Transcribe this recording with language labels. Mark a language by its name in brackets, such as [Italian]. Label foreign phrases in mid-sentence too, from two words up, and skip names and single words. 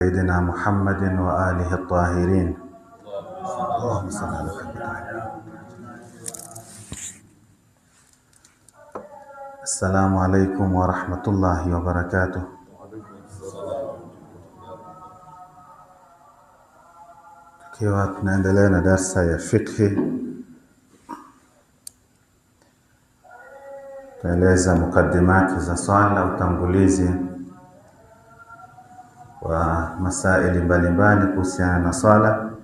[Arabic] سيدنا محمد وآله الطاهرين. اللهم صل على محمد. السلام عليكم ورحمة الله وبركاته. [Swahili] Tukiwa tunaendelea na darsa ya fiqh, tunaeleza mukaddimati za swala, utangulizi wa masaili mbalimbali kuhusiana na swala.